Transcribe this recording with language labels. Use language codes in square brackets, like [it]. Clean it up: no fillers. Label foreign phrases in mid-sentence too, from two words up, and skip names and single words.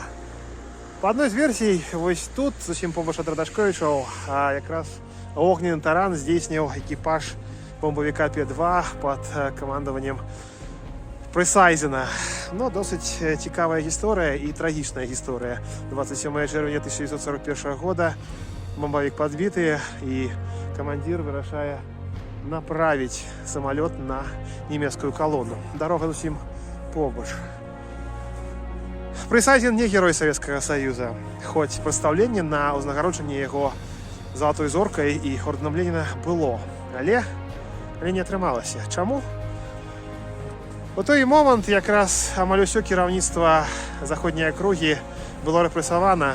[be] Па адной з версій, вось тут, зусім побач ад Радашковічаў, якраз огненны таран здзейсніў экіпаж бомбавіка П-2 пад камандаваннем Прысайзена. Но досыць цікавая гісторыя і трагічная гісторыя. 27 чэрвеня 1941 года бомбавік падбіты, і камандзір вырашае [ru] направить самолет на немецкую колонну. [be] Дорога зусім побач. Прысайзен не [ru] герой Советского Союза, [be] хоць прадстаўленне на ўзнагароджанне яго залатой зоркай і ордэнам Леніна было, але не атрымалася. Чаму? У той момант якраз амаль усё кіраўніцтва заходняй акругі было рэпрэсавана.